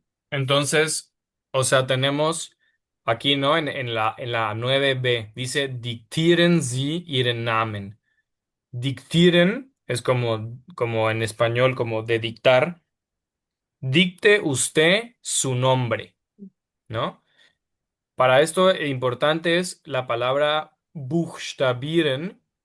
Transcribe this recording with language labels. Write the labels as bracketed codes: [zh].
[es] Entonces, o sea, tenemos aquí, ¿no? En la 9b dice, [de] diktieren Sie Ihren Namen. [es] Diktieren es como en español, como de dictar. Dicte usted su nombre, ¿no? Para esto, importante es la palabra buchstabieren.